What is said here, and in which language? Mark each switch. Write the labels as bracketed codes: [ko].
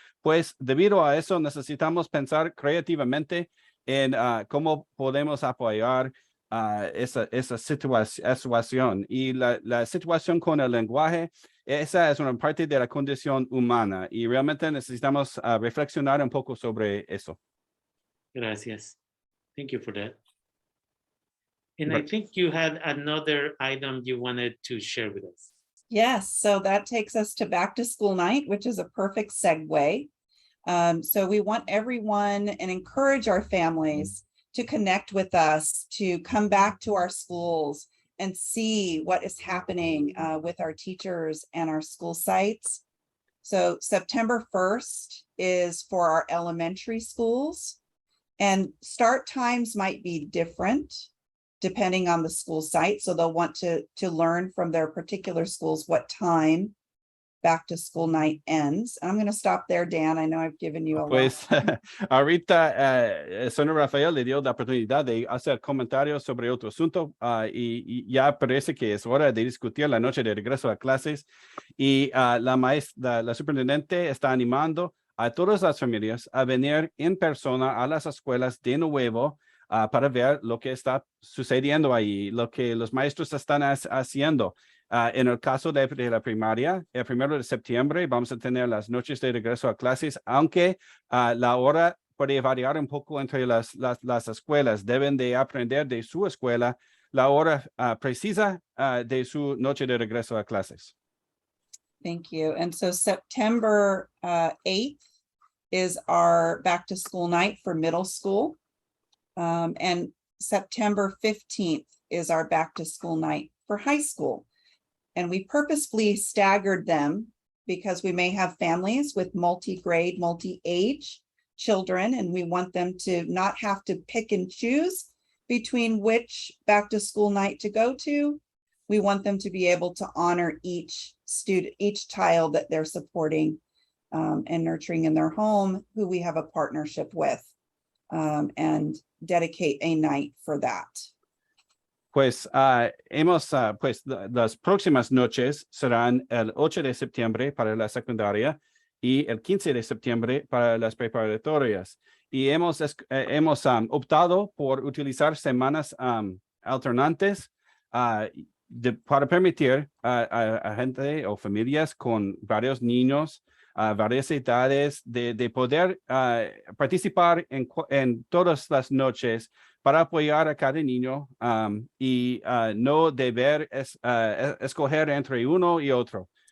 [es] Pues debido a eso necesitamos pensar creativamente en cómo podemos apoyar esa situación. Y la situación con el lenguaje, esa es una parte de la condición humana, y realmente necesitamos reflexionar un poco sobre eso. Gracias. [en] Thank you for that. And I think you had another item you wanted to share with us. Yes, so that takes us to back to school night, which is a perfect segue. So we want everyone and encourage our families to connect with us, to come back to our schools and see what is happening with our teachers and our school sites. So September 1st is for our elementary schools, and start times might be different depending on the school site. So they'll want to learn from their particular schools what time back to school night ends. I'm going to stop there, Dan. I know I've given you a lot. [es] Pues ahorita señor Rafael le dio la oportunidad de hacer comentarios sobre otro asunto, y ya parece que es hora de discutir la noche de regreso a clases, y la superintendente está animando a todas las familias a venir en persona a las escuelas de nuevo, para ver lo que está sucediendo ahí, lo que los maestros están haciendo. En el caso de la primaria, el 1 de septiembre vamos a tener las noches de regreso a clases, aunque la hora puede variar un poco entre las escuelas. Deben de aprender de su escuela la hora precisa de su noche de regreso a clases. [en] Thank you. And so September 8th is our back to school night for middle school. And September 15th is our back to school night for high school. And we purposefully staggered them because we may have families with multi-grade, multi-age children, and we want them to not have to pick and choose between which back to school night to go to. We want them to be able to honor each student, each child that they're supporting and nurturing in their home, who we have a partnership with, and dedicate a night for that. [es] Pues pues las próximas noches serán el 8 de septiembre para la secundaria y el 15 de septiembre para las preparatorias. Y hemos optado por utilizar semanas alternantes para permitir a gente o familias con varios niños, varias edades, de poder participar en todas las noches para apoyar a cada niño y no deber escoger entre uno y otro.